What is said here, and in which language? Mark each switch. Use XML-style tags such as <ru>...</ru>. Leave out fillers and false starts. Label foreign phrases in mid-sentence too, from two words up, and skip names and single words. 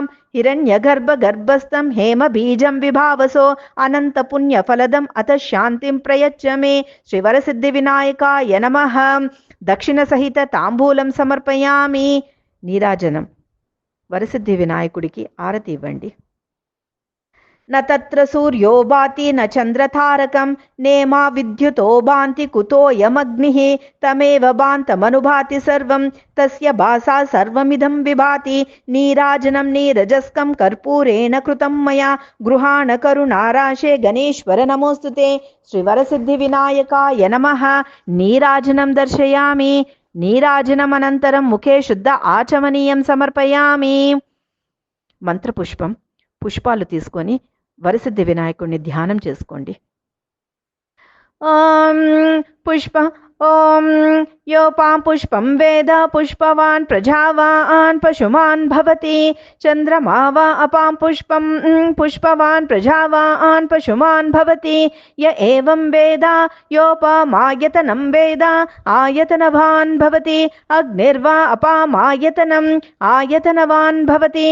<sa>హిరణ్యగర్భగర్భస్థం హేమబీజం విభావసో అనంతపుణ్యఫలదం అత శాంతిం ప్రయచ్చ మే. శ్రీవరసిద్ధి వినాయకాయ నమః. దక్షిణ సహిత తాంబూలం సమర్పయామి.</sa> <te>నీరాజనం. వరసిద్ధి వినాయకుడికి ఆరతి ఇవ్వండి.</te> <sa>न तत्र सूर्यो भाति न चन्द्रतारकं नेमा विद्युतो भान्ति कुतोऽयमग्निः तमेव भान्तमनुभाति सर्वं तस्य भासा सर्वमिदं विभाति नीराजनं नीरजस्कं कर्पूरेण कृतं मया गृहाण करुणाराशे गणेश्वर नमोऽस्तुते श्रीवरसिद्धिविनायकाय नमः। नीराजनं दर्शयामि। నీరాజనమనంతరం ముఖే శుద్ధ ఆచమనీయం సమర్పయామి.</sa> <te>మంత్రపుష్పం పుష్పాలు తీసుకొని వరసిద్ధి వినాయకుడిని ధ్యానం చేసుకోండి.</te> <sa>ఓం పుష్ప ఓం యోపాం పుష్పం వేద పుష్పవాన్ ప్రజావాన్ పశుమాన్ భవతి చంద్రమా వా అపాం పుష్పం పుష్పవాన్ ప్రజావాన్ పశుమాన్ భవతి య ఏవం వేద యోపమాయతనం వేద ఆయతనవాన్ భవతి అగ్నిర్వా అపామాయతనం ఆయతనవాన్ భవతి</sa>